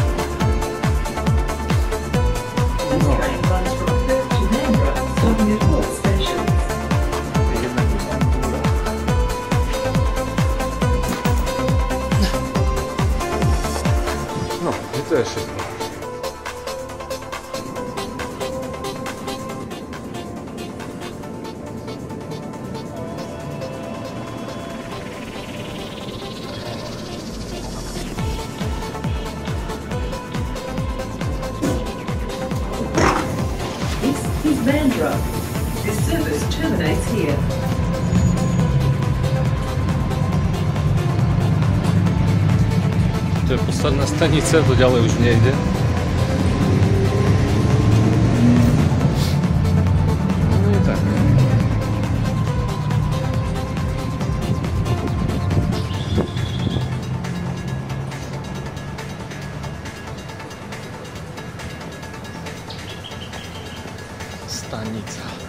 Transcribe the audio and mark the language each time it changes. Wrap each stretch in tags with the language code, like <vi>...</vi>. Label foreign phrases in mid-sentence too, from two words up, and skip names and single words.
<sk>No. No, to je všetko.</sk> <en>This is Bandra. This service terminates here.</en> <sk>To je posledná stanica, to ďalej už nejde. No je tak. Stanica.</sk>